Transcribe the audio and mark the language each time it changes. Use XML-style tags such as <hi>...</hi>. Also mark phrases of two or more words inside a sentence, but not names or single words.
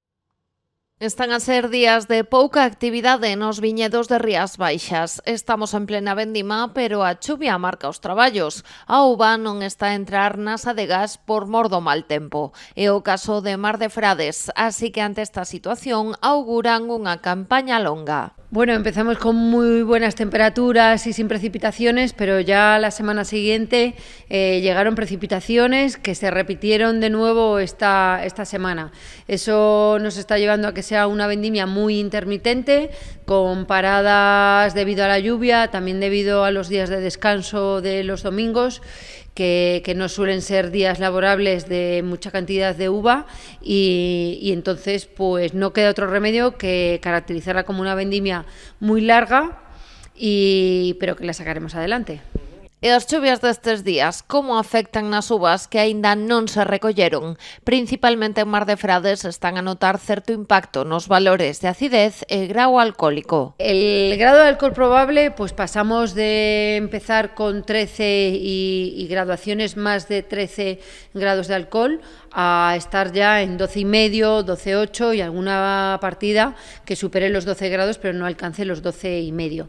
<gl>Están a ser días de pouca actividade nos viñedos de Rías Baixas. Estamos en plena vendima, pero a chuvia marca os traballos. A uva non está a entrar nas adegas por mor do mal tempo. É o caso de Mar de Frades, así que ante esta situación auguran unha campaña longa.</gl> <es>Bueno, empezamos con muy buenas temperaturas y sin precipitaciones, pero ya la semana siguiente llegaron precipitaciones que se repitieron de nuevo esta semana. Eso nos está llevando a que sea una vendimia muy intermitente, con paradas debido a la lluvia, también debido a los días de descanso de los domingos, que no suelen ser días laborables de mucha cantidad de uva y entonces pues no queda otro remedio que caracterizarla como una vendimia muy larga, pero que la sacaremos adelante.</es> <gl>E as chuvias destes días, como afectan nas uvas que aínda non se recolleron? Principalmente en Mar de Frades están a notar certo impacto nos valores de acidez e grau alcohólico.</gl> <es>El grado de alcohol probable, pues pasamos de empezar con 13 y graduaciones más de 13 grados de alcohol a estar ya en 12,5, 12,8 y alguna partida que supere los 12 grados pero no alcance los 12,5.</es>